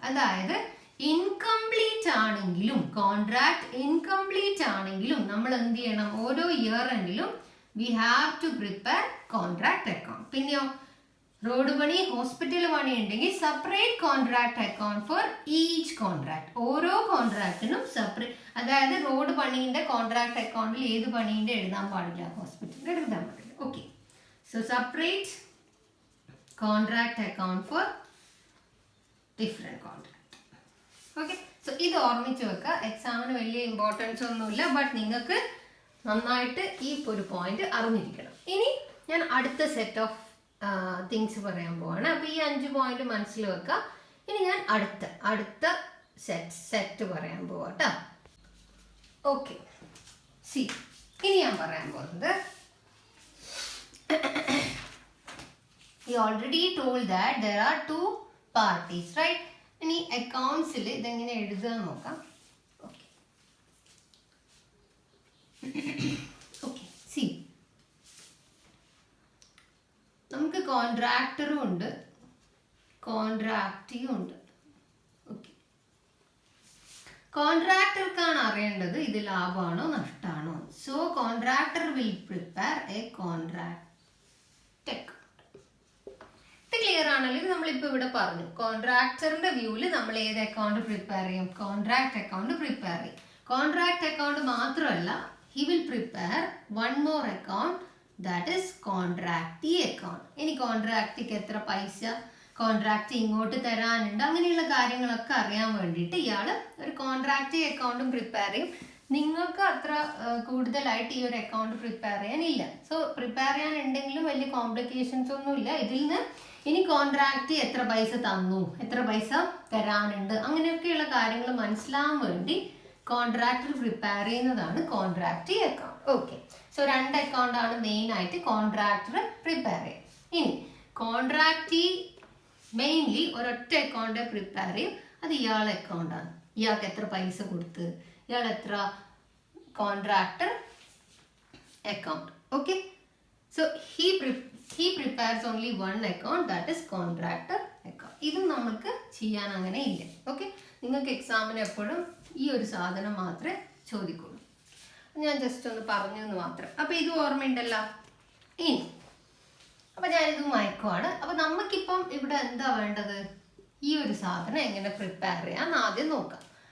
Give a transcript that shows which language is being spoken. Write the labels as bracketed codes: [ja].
[ml] അതായത് ഇൻകംപ്ലീറ്റ് ആണെങ്കിലും, contract incomplete ആണെങ്കിലും നമ്മൾ എന്ത് ചെയ്യണം? ഓരോ year എൻഡിലും [en] we have to prepare contract account. [ml] പിന്നെയോ റോഡ് പണി, ഹോസ്പിറ്റൽ പണി ഉണ്ടെങ്കിൽ [en] Separate contract account for each contract. [ml] ഓരോ കോൺട്രാക്ടിനും സെപ്പറേറ്റ്. അതായത് റോഡ് പണീന്റെ കോൺട്രാക്ട് അക്കൗണ്ടിൽ ഏത് പണീന്റെ എഴുതാൻ പാടില്ല, ഹോസ്പിറ്റലിന്റെ എഴുതാൻ പാടില്ല. [en] Okay, so separate contract account for different contract. [ml] Okay, so ഇത് ഓർമ്മിച്ച് വെക്കുക. എക്സാമിന് വലിയ ഇമ്പോർട്ടൻസ് ഒന്നുമില്ല, ബട്ട് നിങ്ങൾക്ക് നന്നായിട്ട് ഈ ഒരു പോയിന്റ് അറിഞ്ഞിരിക്കണം. ഇനി ഞാൻ അടുത്ത സെറ്റ് ഓഫ് തിങ്സ് പറയാൻ പോവാണ്. അപ്പൊ ഈ 5 പോയിന്റ് മനസ്സിൽ വെക്കുക. ഇനി ഞാൻ അടുത്ത സെറ്റ് പറയാൻ പോവാട്ടോ. ഓക്കെ, സി, ഇനി ഞാൻ പറയാൻ പോകുന്നത് [en] We already told that there are two parties, right? [ml] ഇനി അക്കൗണ്ട്സിൽ ഇതെങ്ങനെ എഴുതുക നോക്കാം. ഓക്കെ സി, നമുക്ക് കോൺട്രാക്ടറും ഉണ്ട് കോൺട്രാക്റ്റിയും ഉണ്ട്. ഓക്കെ, കോൺട്രാക്ടർക്കാണ് അറിയേണ്ടത് ഇത് ലാഭമാണോ നഷ്ടമാണോ. [en] So contractor will prepare a contract account. [ml] ഇത് ക്ലിയർ ആണെങ്കിൽ നമ്മളിപ്പോൾ ഇവിടെ പറഞ്ഞു കോൺട്രാക്ടറിന്റെ വ്യൂവിൽ നമ്മൾ ഏത് അക്കൗണ്ട് പ്രിപ്പയർ ചെയ്യും, കോൺട്രാക്ട് അക്കൗണ്ട് പ്രിപ്പയർ ചെയ്യും. കോൺട്രാക്ട് അക്കൗണ്ട് മാത്രമല്ല, [en] he will prepare one more account, that is [ml] കോൺട്രാക്ടി account. ഇനി കോൺട്രാക്റ്റിക്ക് എത്ര പൈസ കോൺട്രാക്ട് ഇങ്ങോട്ട് തരാനുണ്ട്, അങ്ങനെയുള്ള കാര്യങ്ങളൊക്കെ അറിയാൻ വേണ്ടിയിട്ട് ഇയാൾ ഒരു കോൺട്രാക്ടി അക്കൗണ്ടും പ്രിപ്പയർ ചെയ്യും. നിങ്ങൾക്ക് അത്ര കൂടുതലായിട്ട് ഈ ഒരു അക്കൗണ്ട് പ്രിപ്പയർ ചെയ്യാനില്ല. സോ പ്രിപ്പയർ ചെയ്യാനുണ്ടെങ്കിലും വലിയ കോംപ്ലിക്കേഷൻസ് ഒന്നുമില്ല ഇതിൽ നിന്ന്. ഇനി കോൺട്രാക്ട് എത്ര പൈസ തന്നു, എത്ര പൈസ തരാനുണ്ട്, അങ്ങനെയൊക്കെയുള്ള കാര്യങ്ങൾ മനസ്സിലാവാൻ വേണ്ടി കോൺട്രാക്ടർ പ്രിപ്പയർ ചെയ്യുന്നതാണ് കോൺട്രാക്ടി അക്കൗണ്ട്. ഓക്കെ, സോ 2 അക്കൗണ്ടാണ് മെയിൻ ആയിട്ട് കോൺട്രാക്ടർ പ്രിപ്പയർ ചെയ്യും. ഇനി കോൺട്രാക്ടി മെയിൻലി ഒരൊറ്റ അക്കൗണ്ട് പ്രിപ്പയർ ചെയ്യും, അത് ഇയാളുടെ അക്കൗണ്ടാണ്. ഇയാൾക്ക് എത്ര പൈസ കൊടുത്ത്, ഇയാൾ എത്ര contractor account. [en] Okay, so he prepares only one account, that is contractor account. [ml] ഇതും നമുക്ക് ചെയ്യാൻ അങ്ങനെ ഇല്ല. ഓക്കെ, നിങ്ങൾക്ക് എക്സാമിന് എപ്പോഴും ഈ ഒരു സാധനം മാത്രമേ ചോദിക്കുള്ളൂ. ഞാൻ ജസ്റ്റ് ഒന്ന് പറഞ്ഞു എന്ന് മാത്രം. അപ്പോൾ ഇത് ഓർമ്മയുണ്ടല്ലോ. ഇനി അപ്പോൾ ഞാനിത് മയക്കുവാണ്. അപ്പോൾ നമുക്കിപ്പം ഇവിടെ എന്താ വേണ്ടത്, ഈ ഒരു സാധനം എങ്ങനെ പ്രിപ്പയർ ചെയ്യാന്ന് ആദ്യം നോക്കാം.